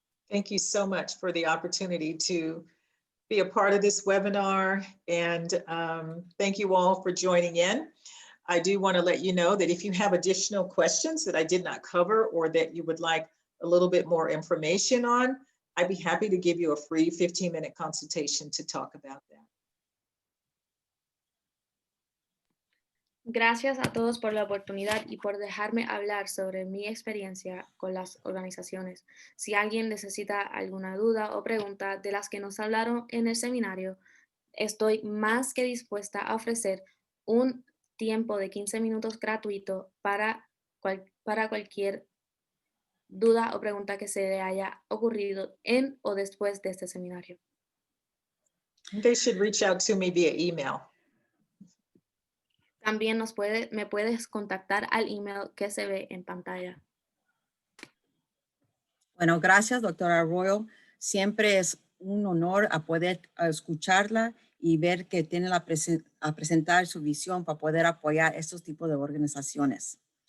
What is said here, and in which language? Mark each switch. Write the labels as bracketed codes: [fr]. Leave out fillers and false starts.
[en] Thank you so much for the opportunity to be a part of this webinar, and thank you all for joining in. I do want to let you know that if you have additional questions that I did not cover or that you would like a little bit more information on, I'd be happy to give you a free 15-minute consultation to talk about that. [es] Gracias a todos por la oportunidad y por dejarme hablar sobre mi experiencia con las organizaciones. Si alguien necesita alguna duda o pregunta de las que nos hablaron en el seminario, estoy más que dispuesta a ofrecer un tiempo de 15 minutos gratuito para cualquier duda o pregunta que se le haya ocurrido en o después de este seminario. [en] They should reach out to me via email. [es] También me puedes contactar al email que se ve en pantalla. Bueno, gracias, doctora Rolle. Siempre es un honor a poder escucharla y ver que tiene a presentar su visión para poder apoyar estos tipos de organizaciones.